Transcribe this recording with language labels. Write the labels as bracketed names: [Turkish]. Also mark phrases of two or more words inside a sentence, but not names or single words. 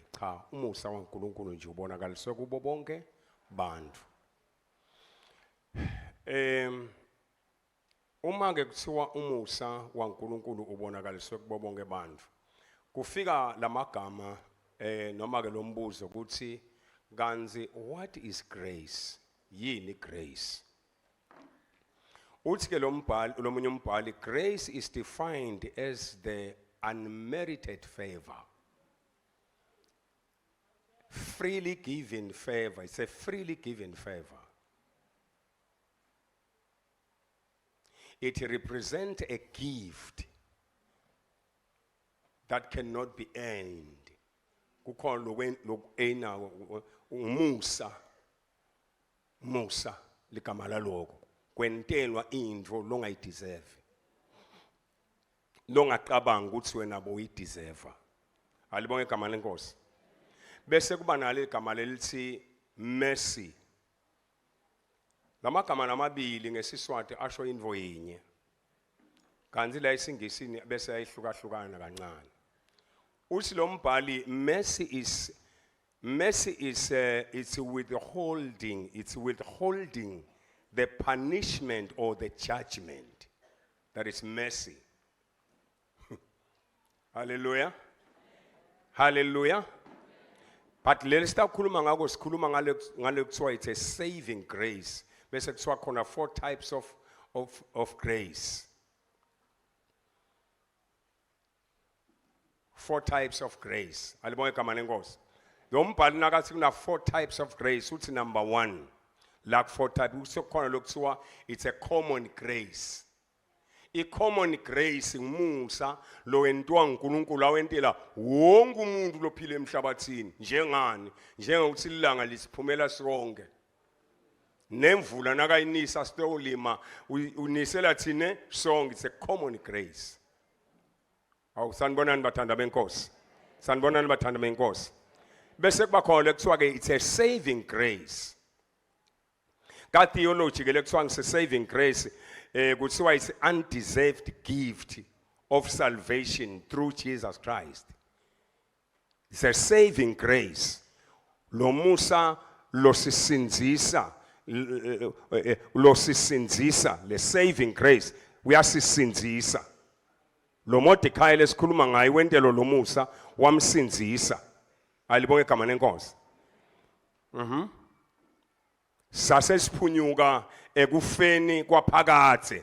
[Swati] Cha, umusa waNkulunkulu nje ubonakaliswe kubo bonke bantfu. Uma ke kuthiwa umusa waNkulunkulu ubonakaliswe kubo bonke bantfu, kufika lamagama noma ke lombuzo ukuthi kanzi [English] what is grace? [Swati] Yini grace? Uthi ke lomunye umbhali, [English] grace is defined as the unmerited favor. Freely given favor. It's a freely given favor. It represents a gift that cannot be earned. [Swati] Kukhona lokena umusa. Musa ligama laloko. Kwentelwa indvo longayideserve. Longacabanga ukuthi wena boyideserve. Alibonge igama lenkosi. Bese kuba nalo igama lelithi mercy. Lamagama namabili ngeSiswati asho indvo yinye. Kanti la isingisini bese ayihlukahlukana kancane. Uthi lo mbhali [English] mercy is it's withholding the punishment or the judgment. That is mercy. Hallelujah. Hallelujah. But let's start [Swati] sikhuluma ngako sikhuluma ngale kuthiwa [English] it's a saving grace. [Swati] Bese kuthiwa khona [English] 4 types of grace. 4 types of grace. [Swati] Alibonge igama lenkosi. Lo mbhali nakathi kuna [English] 4 types of grace [Swati] uthi number 1. [English] Like 4 types [Swati] kusekhona lokuthiwa [English] it's a common grace. [Swati] I- [English] common grace [Swati] ngumusa lo wentiwa uNkulunkulu awentela wonke umuntu lophila emhlabathini njengani njengokuthi ilanga lisiphumela sonke nemvula nakayinisa sitolima unisela thine sonke. [English] It's a common grace. [Swati] Awu sanibonani bathanda benkosi, sanibonani bathanda benkosi. Bese kuba khona lekuthiwa ke [English] it's a saving grace. Ka theology [Swati] ke lekuthiwa ngise [English] saving grace kuthiwa it's undeserved gift of salvation through Jesus Christ. It's a saving grace. [Swati] Lo musa lo sisinzisa le [English] saving grace [Swati] uyasisinzisa. Lo Mordecai lesikhuluma ngaye wentelo lo musa wamsinzisa. Alibonge igama lenkosi. Sase siphunyuka ekufeni kwaphakathe.